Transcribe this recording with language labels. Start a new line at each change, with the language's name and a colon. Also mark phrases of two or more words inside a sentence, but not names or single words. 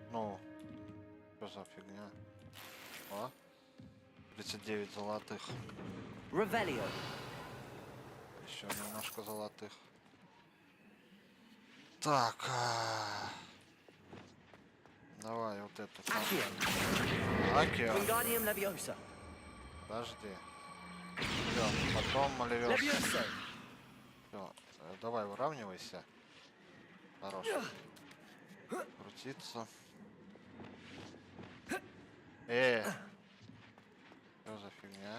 Russian: Ну, Что за фигня? О, 39 золотых.
Latin: Revelio.
Russian: Еще немножко золотых. Так. Давай вот эту.
Latin: Accio.
Russian: Акио.
Latin: Wingardium Leviosa.
Russian: Подожди. Всё, потом Левиоса.
Latin: Leviosa.
Russian: Всё, давай выравнивайся. Хорош. Крутиться. Что за фигня?